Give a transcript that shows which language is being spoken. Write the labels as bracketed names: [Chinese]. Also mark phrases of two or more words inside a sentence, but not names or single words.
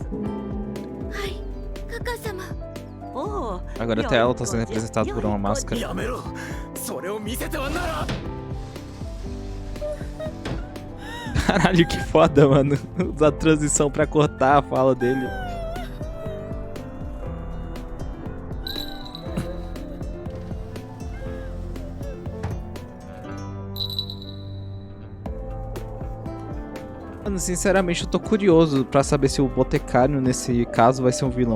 [Japanese] はいカカ様 Oh, [Portuguese] Agora até ela tá sendo representada por uma máscara. [Japanese] やめろそれを見せてはならん [Portuguese] Caralho, que foda, mano. Usar a transição pra cortar a fala dele. Mano, sinceramente eu tô curioso pra saber se o Boticário nesse caso vai ser um vilão.